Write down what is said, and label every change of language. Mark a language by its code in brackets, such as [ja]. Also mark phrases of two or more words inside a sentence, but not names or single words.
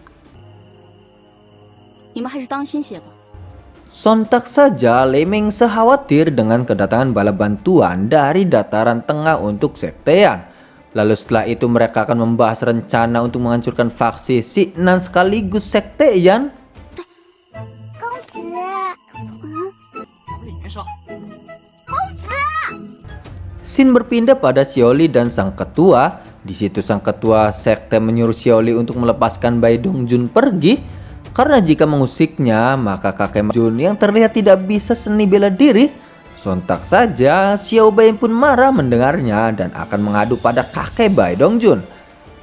[id] Sontak saja Lei Mengsa khawatir dengan kedatangan bala bantuan dari dataran tengah untuk sekte Yan. Lalu setelah itu mereka akan membahas rencana untuk menghancurkan faksi Xingnan sekaligus sekte Yan. [zh] 公子，里面说， [id] Scene berpindah pada Xiaoli dan sang ketua. Di situ sang ketua sekte menyuruh Xiaoli untuk melepaskan Bai Dongjun pergi. Karena jika mengusiknya, maka kakek Jun yang terlihat tidak bisa seni bela diri. Sontak saja Xiao Bai pun marah mendengarnya dan akan mengadu pada kakek Bai Dongjun.